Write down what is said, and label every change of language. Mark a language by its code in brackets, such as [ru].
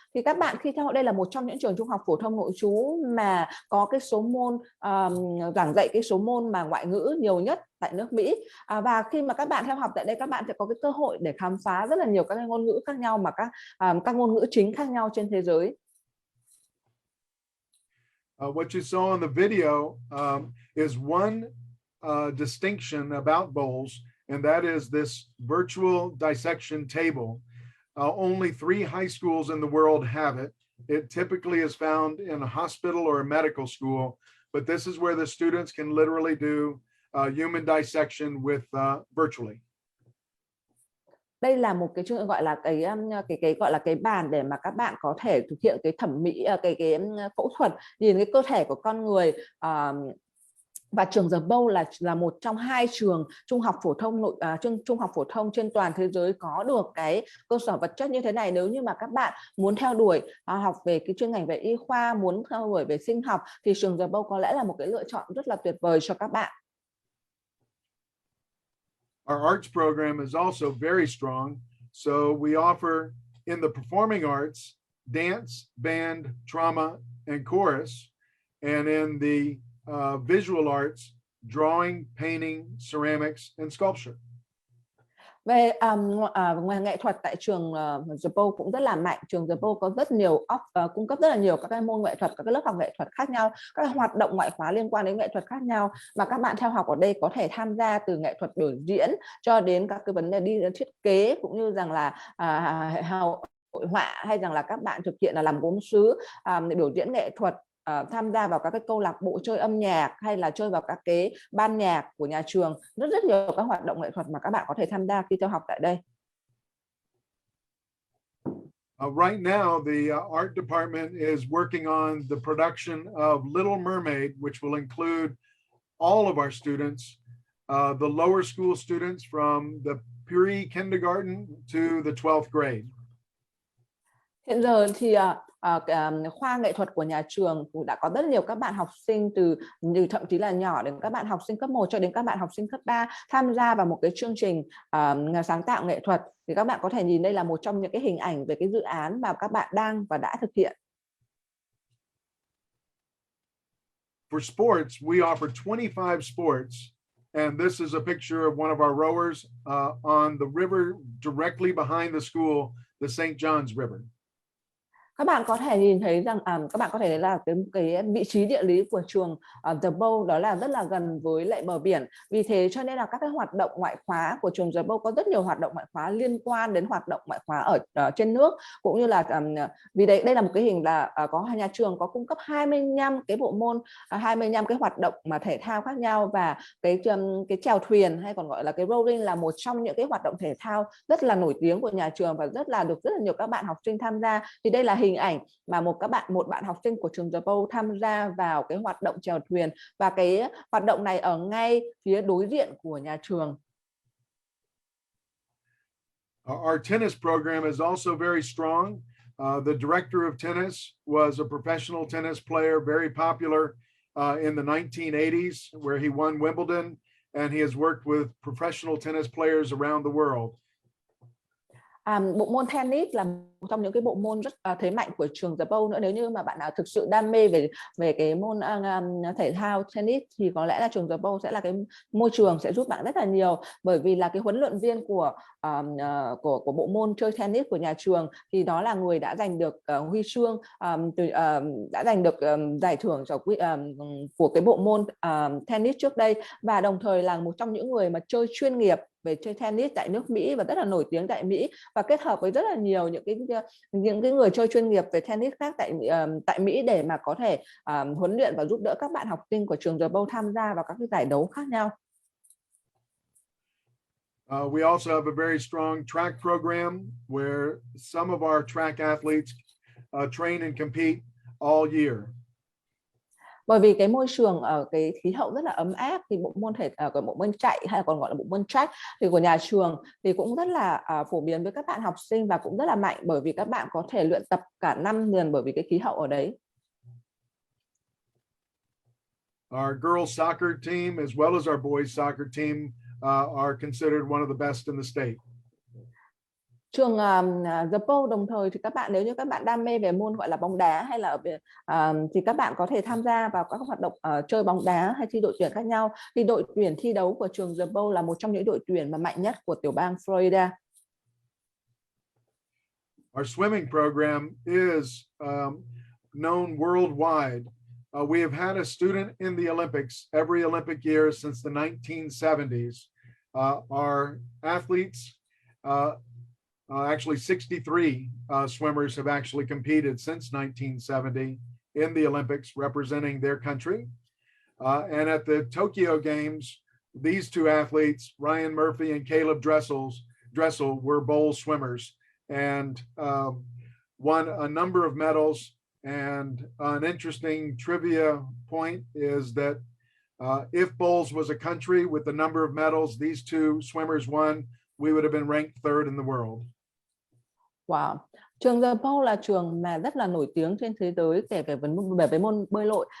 [vi] Thì các bạn khi theo đây là một trong những trường trung học phổ thông nội trú mà có cái số môn giảng dạy cái số môn mà ngoại ngữ nhiều nhất tại nước Mỹ. Và khi mà các bạn theo học tại đây, các bạn sẽ có cái cơ hội để khám phá rất là nhiều các cái ngôn ngữ khác nhau, mà các ngôn ngữ chính khác nhau trên thế giới. [en] What you saw in the video is one distinction about Bolles, and that is this virtual dissection table. Only 3 high schools in the world have it. It typically is found in a hospital or a medical school, but this is where the students can literally do human dissection with virtually. [vi] Đây là một cái chương gọi là cái gọi là cái bàn để mà các bạn có thể thực hiện cái thẩm mỹ, cái phẫu thuật nhìn cái cơ thể của con người. Và trường The Bolles là một trong 2 trường trung học phổ thông trên toàn thế giới có được cái cơ sở vật chất như thế này. Nếu như mà các bạn muốn theo đuổi học về cái chuyên ngành về y khoa, muốn theo đuổi về sinh học, thì trường The Bolles có lẽ là một cái lựa chọn rất là tuyệt vời cho các bạn. [en] Our arts program is also very strong. So we offer in the performing arts, dance, band, drama, and chorus. And in the visual arts, drawing, painting, ceramics, and sculpture. [vi] Về ngoài nghệ thuật tại trường The Bolles cũng rất là mạnh. Trường The Bolles có rất nhiều cung cấp rất là nhiều các cái môn nghệ thuật, các cái lớp học nghệ thuật khác nhau, các hoạt động ngoại khóa liên quan đến nghệ thuật khác nhau, và các bạn theo học ở đây có thể tham gia từ nghệ thuật biểu diễn cho đến các cái vấn đề đi thiết kế, cũng như rằng là hội họa, hay rằng là các bạn thực hiện là làm gốm sứ, biểu diễn nghệ thuật, tham gia vào các cái câu lạc bộ chơi âm nhạc, hay là chơi vào các cái ban nhạc của nhà trường. Rất nhiều các hoạt động nghệ thuật mà các bạn có thể tham gia khi theo học tại đây. [en] Right now, the art department is working on the production of Little Mermaid, which will include all of our students, the lower school students from the pre-kindergarten to the 12th grade. [vi] Hiện giờ thì khoa nghệ thuật của nhà trường cũng đã có rất nhiều các bạn học sinh từ thậm chí là nhỏ đến các bạn học sinh cấp 1 cho đến các bạn học sinh cấp 3 tham gia vào một cái chương trình sáng tạo nghệ thuật. Thì các bạn có thể nhìn đây là một trong những cái hình ảnh về cái dự án mà các bạn đang và đã thực hiện. [en] For sports, we offer 25 sports, and this is a picture of one of our rowers on the river directly behind the school, the St. John's River. [vi] Các bạn có thể nhìn thấy rằng các bạn có thể thấy là cái vị trí địa lý của trường The Bowl đó là rất là gần với lại bờ biển. Vì thế cho nên là các cái hoạt động ngoại khóa của trường The Bowl có rất nhiều hoạt động ngoại khóa liên quan đến hoạt động ngoại khóa ở trên nước, cũng như là vì đây là một cái hình là có nhà trường có cung cấp 25 cái bộ môn, 25 cái hoạt động mà thể thao khác nhau, và cái chèo thuyền hay còn gọi là cái rowing là một trong những cái hoạt động thể thao rất là nổi tiếng của nhà trường và được rất là nhiều các bạn học sinh tham gia. Thì đây là hình ảnh mà một bạn học sinh của trường The Bowl tham gia vào cái hoạt động chèo thuyền, và cái hoạt động này ở ngay phía đối diện của nhà trường. [en] Our tennis program is also very strong. The director of tennis was a professional tennis player, very popular in the 1980s, where he won Wimbledon, and he has worked with professional tennis players around the world. [vi] Bộ môn tennis là một trong những cái bộ môn rất thế mạnh của trường The Bowl nữa. Nếu như mà bạn nào thực sự đam mê về cái môn thể thao tennis thì có lẽ là trường The Bowl sẽ là cái môi trường sẽ giúp bạn rất là nhiều, bởi vì là cái huấn luyện viên của bộ môn chơi tennis của nhà trường thì đó là người đã giành được huy chương, đã giành được giải thưởng của cái bộ môn tennis trước đây, và đồng thời là một trong những người mà chơi chuyên nghiệp về chơi tennis tại nước Mỹ và rất là nổi tiếng tại Mỹ, và kết hợp với rất là nhiều những cái người chơi chuyên nghiệp về tennis khác tại Mỹ để mà có thể huấn luyện và giúp đỡ các bạn học sinh của trường The Bowl tham gia vào các cái giải đấu khác nhau. [en] We also have a very strong track program where some of our track athletes train and compete all year. [vi] Bởi vì cái môi trường ở cái khí hậu rất là ấm áp thì bộ môn chạy hay là còn gọi là bộ môn track thì của nhà trường thì cũng rất là phổ biến với các bạn học sinh và cũng rất là mạnh, bởi vì các bạn có thể luyện tập cả năm liền bởi vì cái khí hậu ở đấy. [en] Our girls soccer team as well as our boys soccer team are considered one of the best in the state. [vi] Trường The Bowl đồng thời thì nếu như các bạn đam mê về môn gọi là bóng đá hay là thì các bạn có thể tham gia vào các hoạt động chơi bóng đá hay thi đội tuyển khác nhau. Thì đội tuyển thi đấu của trường The Bowl là một trong những đội tuyển mà mạnh nhất của tiểu bang Florida. [en] Our swimming program is known worldwide. We have had a student in the Olympics every Olympic year since the 1970s. Our athletes actually 63 swimmers have actually competed since 1970 in the Olympics representing their country. And at the Tokyo Games, these two athletes, Ryan Murphy and Caleb Dressel were bowl swimmers and won a number of medals. And an interesting trivia point is that if bowls was a country with the number of medals these two swimmers won, we would have been ranked third in the world. Wow. [vi] Trường The Bowl là trường mà rất là nổi tiếng trên thế giới về môn bơi lội.